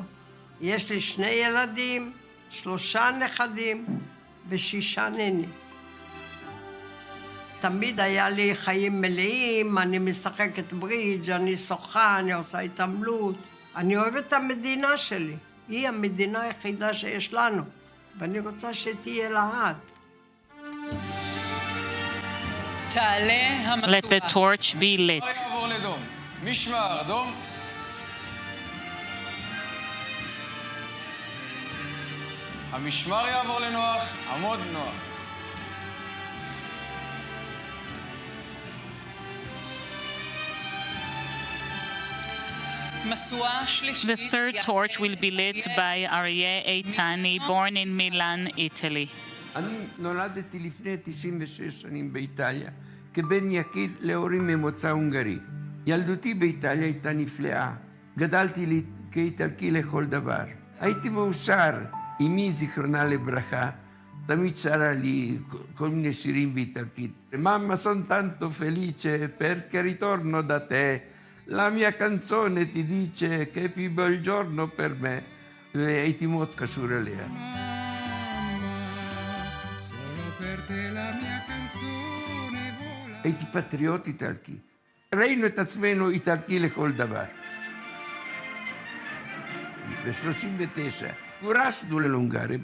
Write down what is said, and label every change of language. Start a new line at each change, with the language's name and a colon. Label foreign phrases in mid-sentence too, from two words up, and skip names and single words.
Hebrew: יש לי 2 ילדים, 3 נכדים, ו6 נינים. תמיד היה לי חיים מלאים, אני משחקת ברידג', אני שוחה, אני עושה התעמלות. אני אוהבת את המדינה שלי. היא המדינה היחידה שיש לנו, ואני רוצה שתהיה לעד.
English: Let the torch be lit.
Hebrew: משמר, דום. המשמר יעבור לנוח, עמוד נוח.
English: The third torch will be lit by Aryeh Eitani, born in Milan, Italy.
Hebrew: אני נולדתי לפני 96 שנים באיטליה, כבן יחיד להורים ממוצא הונגרי. ילדותי באיטליה הייתה נפלאה. גדלתי כאיטלקי לכל דבר. הייתי מאושר. אמי, זיכרונה לברכה, תמיד שרה לי כל מיני שירים באיטלקית.
Italian: Mamma son tanto felice perché ritorno da te. La mia canzone ti dice che è più bel giorno per me.
Hebrew: והייתי מאוד קשור אליה. הייתי פטריוט איטלקי. ראינו את עצמנו איטלקי לכל דבר. ב-39 גורשנו ללונגריה.